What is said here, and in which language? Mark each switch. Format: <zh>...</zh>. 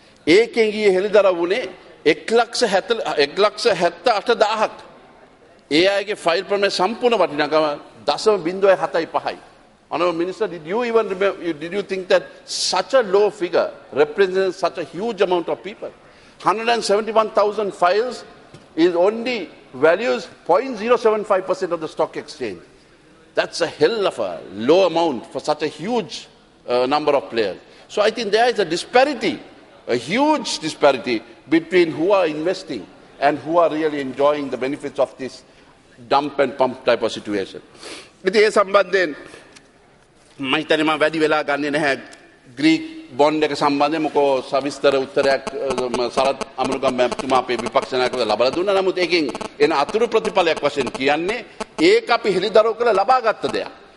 <si>ඒකෙන් ගියේ හෙළිදරව් වුණේ 1,78,000ක්. ඒ අයගේ ෆයිල් ප්‍රමාණය සම්පූර්ණ වටිනාකම 0.75යි.</si> <en>Honourable Minister, did you think that such a low figure represents such a huge amount of people? 171,000 files is only values 0.075% of the stock exchange. That's a hell of a low amount for such a huge number of players. So I think there is a disparity, a huge disparity between who are investing and who are really enjoying the benefits of this dump and pump type of situation.</en> <si>ඉතින් ඒ සම්බන්ධයෙන් මම හිතන්නේ මම වැඩි වෙලා ගන්නේ නැහැ Greek bond එක සම්බන්ධයෙන් මොකෝ සවිස්තර උත්තරයක් සරත් අමරුගම් මැතිතුමා අපේ විපක්ෂ නායකව ලබා දුන්නා. නමුත් ඒකෙන් එන අතුරු ප්‍රතිඵලයක් වශයෙන් කියන්නේ ඒක අපි හෙළිදරව් කරලා ලබාගත් දෙයක්.</si>